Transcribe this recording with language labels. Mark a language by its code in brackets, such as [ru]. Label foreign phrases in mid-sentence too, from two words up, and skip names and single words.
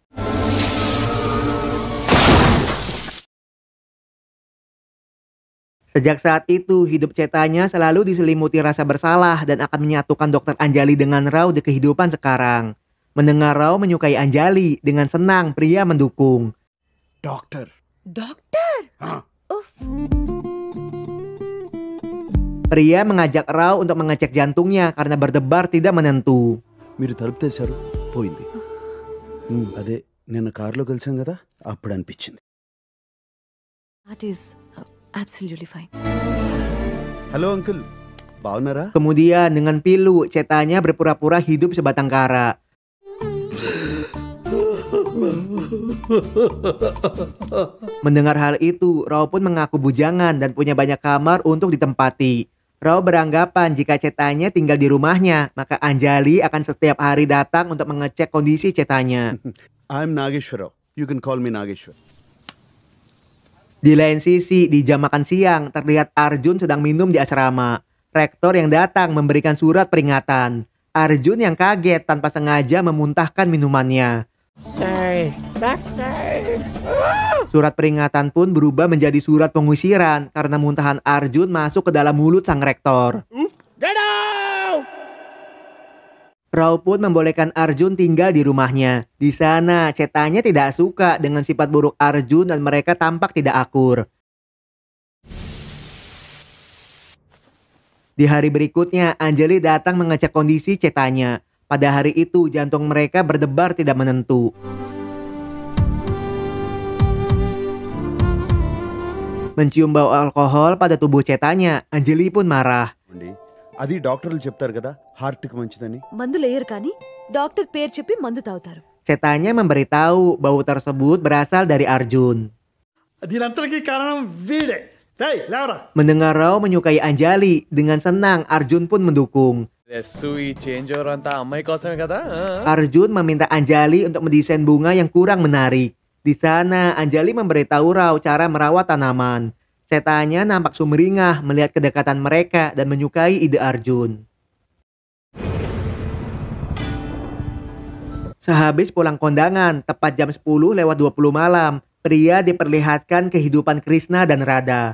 [id] Sejak saat itu, hidup Cetanya selalu diselimuti rasa bersalah dan akan menyatukan Dr. Anjali dengan Rao di kehidupan sekarang. Mendengar Rao menyukai Anjali, dengan senang pria mendukung. [en] Doctor. Doctor? Uff. [id] Pria mengajak Rao untuk mengecek jantungnya karena berdebar tidak menentu. [te] మీరు తలుపు తెరిచారు పోయింది అదే నిన్న కారులో కలిసాం కదా అప్పుడు అనిపించింది. [en] That is absolutely fine. [te] హలో అంకుల్ బాగున్నారా? [id] Kemudian dengan pilu, Cetanya berpura-pura hidup sebatang kara. Mendengar hal itu, Rao pun mengaku bujangan dan punya banyak kamar untuk ditempati. Rao beranggapan jika cetanya tinggal di rumahnya, maka Anjali akan setiap hari datang untuk mengecek kondisi cetanya. [en] I'm Nageshwar Rao. You can call me Nageshwar. [id] Di lain sisi, di jam makan siang, terlihat Arjun sedang minum di asrama. Rektor yang datang memberikan surat peringatan. Arjun yang kaget tanpa sengaja memuntahkan minumannya. Surat peringatan pun berubah menjadi surat pengusiran karena muntahan Arjun masuk ke dalam mulut sang rektor. [en] Get out! [id] Rao pun membolehkan Arjun tinggal di rumahnya. Di sana, cetanya tidak suka dengan sifat buruk Arjun dan mereka tampak tidak akur. Di hari berikutnya, Anjali datang mengecek kondisi cetanya. Pada hari itu, jantung mereka berdebar tidak menentu. Mencium bau alkohol pada tubuh cetanya, Anjali pun marah. [te] అది డాక్టర్లు చెప్తారు కదా హార్ట్కి మంచిదని. మందులు వేయరు కానీ డాక్టర్ పేరు చెప్పి మందు తాగుతారు. [id] Cetanya memberitahu bau tersebut berasal dari Arjun. [te] దీనంతటికీ కారణం వీడే. లేవరా. [id] Mendengar Rao menyukai Anjali, dengan senang Arjun pun mendukung. [te] ఈ [en] change over [te] అంతా అమ్మాయి కోసమే కదా. [id] Arjun meminta Anjali untuk mendesain bunga yang kurang menarik. Di sana, Anjali memberitahu Rao cara merawat tanaman. Cetanya nampak sumringah melihat kedekatan mereka dan menyukai ide Arjun. Sehabis pulang kondangan, tepat jam 10:20 malam, pria diperlihatkan kehidupan Krishna dan Radha.